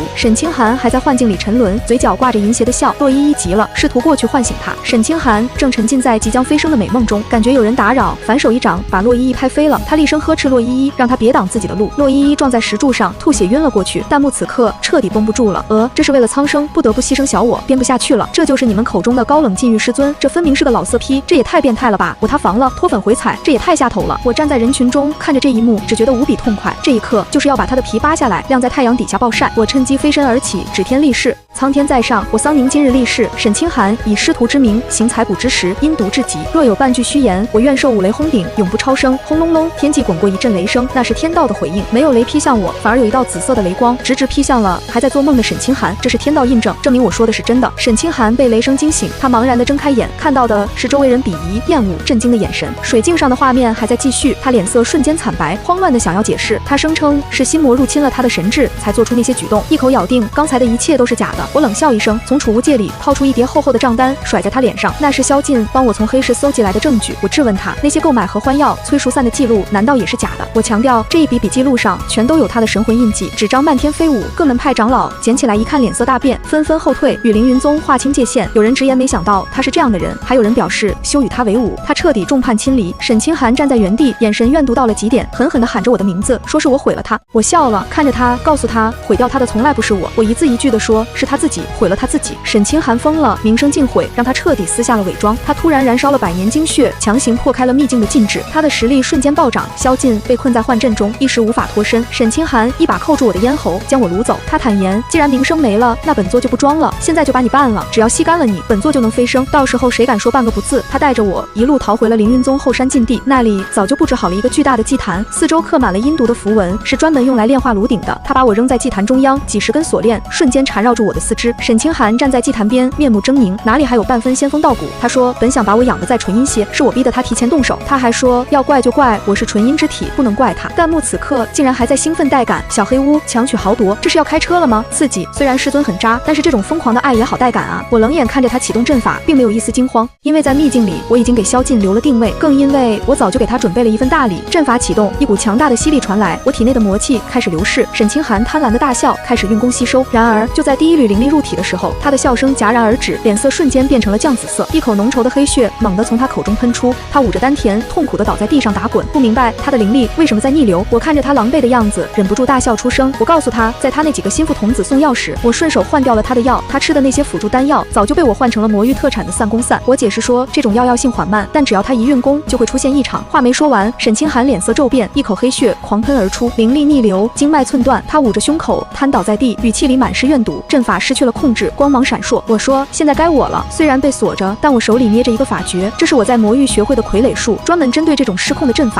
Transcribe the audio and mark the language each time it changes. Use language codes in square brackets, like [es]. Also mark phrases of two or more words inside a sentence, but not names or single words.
[zh] 沈清寒還在幻境裡沉淪，嘴角掛着淫邪的笑。洛依依急了，試圖過去喚醒他。沈清寒正沉浸在即將飛升的美夢中，感覺有人打擾，反手一掌把洛依依拍飛了。他厲聲呵斥洛依依，讓他別擋自己的路。洛依依撞在石柱上，吐血暈了過去。彈幕此刻徹底繃不住了，這是為了蒼生不得不犧牲小我，編不下去了。這就是你們口中的高冷禁欲師尊，這分明是個老色批，這也太變態了吧！我塌房了，脫粉回踩，這也太下頭了。我站在人群中看着這一幕，只覺得無比痛快。這一刻就是要把他的皮扒下來，晾在太陽底下暴曬。我趁機飛身而起，指天立誓，蒼天在上，我桑寧今日立誓，沈清寒以師徒之名行採卜之實，陰毒至極。若有半句虛言，我願受五雷轟頂，永不超生。轟隆隆，天際滾過一陣雷聲，那是天道的回應。沒有雷劈向我，反而有一道紫色的雷光直直劈向了還在做夢的沈清寒。這是天道印證，證明我說的是真的。沈清寒被雷聲驚醒，他茫然地睜開眼，看到的是周圍人鄙夷、厭惡、震驚的眼神。水鏡上的畫面還在繼續，他臉色瞬間慘白，慌亂地想要解釋。他聲稱是心魔入侵了他的神智，才做出那些舉動，一口咬定剛才的一切都是假的。我冷笑一聲，從儲物戒裡掏出一疊厚厚的賬單，甩在他臉上。那是蕭敬幫我從黑市搜集來的證據。我質問他，那些購買合歡藥催熟散的記錄難道也是假的？我強調這一筆筆記錄上全都有他的神魂印記。紙張漫天飛舞，各門派長老撿起來一看，臉色大變，紛紛後退，與凌雲宗劃清界限。有人直言沒想到他是這樣的人，還有人表示休與他為伍，他徹底眾叛親離。沈清寒站在原地，眼神怨毒到了極點，狠狠地喊着我的名字，說是我毀了他。我笑了，看着他，告訴他毀掉他的從來不是我。我一字一句地說，是他自己毀了他自己。沈清寒瘋了，名聲盡毀，讓他徹底撕下了偽裝。他突然燃燒了100年精血，強行破開了秘境的禁制，他的實力瞬間暴漲。萧敬被困在幻陣中，一時無法脫身。沈清寒一把扣住我的咽喉，将我掳走。他坦言，既然名聲沒了，那本座就不裝了，現在就把你办了，只要吸乾了你，本座就能飞升，到時候誰敢說半個不字。他帶着我一路逃回了凌雲宗後山禁地，那裡早就布置好了一個巨大的祭壇，四周刻滿了陰毒的符文，是專門用來煉化爐鼎的。他把我扔在祭壇中央，幾十根鎖鏈瞬間纏繞住我的四肢。沈清寒站在祭壇邊，面目猙獰，哪裡還有半分仙風道骨。他說本想把我養得再純陰些，是我逼得他提前動手。他還說要怪就怪我是純陰之體，不能怪他。彈幕此刻竟然還在興奮帶感，小黑屋強取豪奪，這是要開車了嗎？刺激。雖然师尊很渣，但是這種瘋狂的愛也好帶感啊。我冷眼看着他啟動陣法，並沒有一絲驚慌，因為在秘境裡我已經給蕭敬留了定位，更因為我早就給他準備了一份大禮。陣法啟動，一股強大的吸力傳來，我體內的魔氣開始流逝。沈清寒貪婪的大笑，開始運功吸收。然而就在第一縷靈力入體的時候，他的笑聲戛然而止，臉色瞬間變成了醬紫色，一口濃稠的黑血猛地從他口中噴出，他捂着丹田，痛苦地倒在地上打滾，不明白他的靈力為什麼在逆流。我看着他狼狽的樣子，忍不住大笑出聲。我告訴他，在他那幾個心腹童子送藥時，我順手換掉了他的药，他吃的那些輔助丹藥早就被我換成了魔域特產的散功散。我解釋說，這種药性緩慢，但只要他一運功就會出現異常。話沒說完，沈清寒臉色驟變，一口黑血狂噴而出，靈力逆流，經脈寸斷。他捂着胸口癱倒在地，語氣裡滿是怨毒。陣法失去了控制，光芒閃爍。我說，現在該我了。雖然被鎖着，但我手裡捏着一個法訣，這是我在魔域學會的傀儡術，專門針對這種失控的陣法。